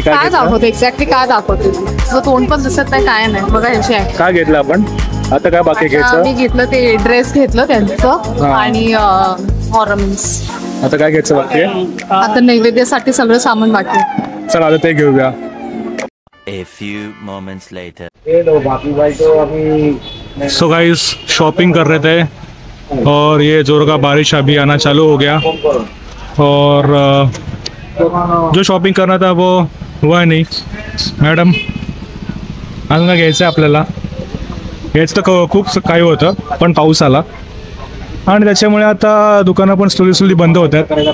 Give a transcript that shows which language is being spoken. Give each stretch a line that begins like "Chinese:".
Marathi: काय दाखवतो एक्झॅक्टली, काय दाखवतो तुझं तोंड पण दिसत नाही, काय नाही बघा. याची आहे काय घेतलं आपण आता, काय बाकी घ्यायचं? मी घेतलं ते ड्रेस घेतलं त्यांचं आणि ऑर्नामेंट्स. आता काय घ्यायचं बाकी? आता नैवेद्यासाठी सगळं सामान बाकी. चला आता ते घेऊया.
English: A few moments later.
Hindi: So guys, shopping कर रहे थे और ये जोर का बारिश अभी आना चालू हो गया, और जो शॉपिंग करना था वो हुआ नहीं.
Marathi: मॅडम अजून काय घ्यायचं आपल्याला? घ्यायचं तर खूप काही होतं, पण पाऊस आला आणि त्याच्यामुळे आता दुकानं पण स्लोली बंद होत आहेत.